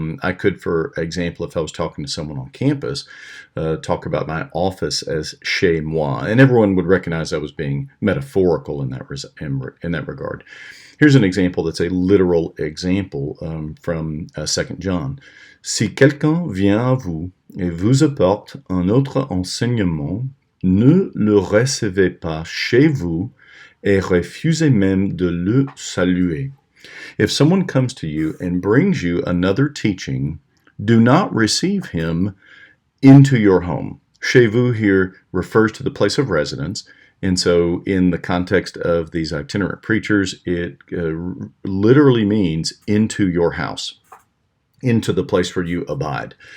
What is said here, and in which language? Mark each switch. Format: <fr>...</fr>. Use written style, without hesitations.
<en>I could, for example, if I was talking to someone on campus, talk about my office as</en> <fr>chez moi,</fr> <en>and everyone would recognize I was being metaphorical in that regard. Here's an example that's a literal example from 2 John.</en> <fr>Si quelqu'un vient à vous et vous apporte un autre enseignement, ne le recevez pas chez vous et refusez même de le saluer.</fr> <en>If someone comes to you and brings you another teaching, do not receive him into your home.</en> <fr>Chez vous</fr> <en>here refers to the place of residence. And so in the context of these itinerant preachers, it literally means into your house, into the place where you abide.</en>